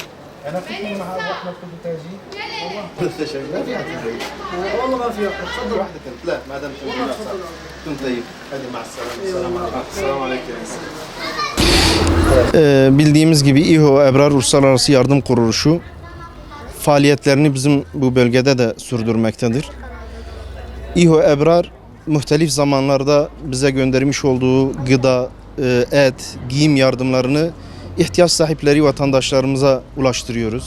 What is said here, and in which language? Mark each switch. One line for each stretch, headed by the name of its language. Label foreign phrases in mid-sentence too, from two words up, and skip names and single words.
Arabic: أنا كنت مع أحمد كنت تاجي والله ما في وقت تفضل واحدة كنت لا ما دام كنت طيب
Turkish: hadi
Arabic: مع السلامة السلام عليكم
Turkish: bildiğimiz gibi İHO Ebrar Uluslararası Yardım Kuruluşu faaliyetlerini bizim bu bölgede de sürdürmektedir. İHO Ebrar muhtelif zamanlarda bize göndermiş olduğu gıda, et, giyim yardımlarını ihtiyaç sahipleri vatandaşlarımıza ulaştırıyoruz.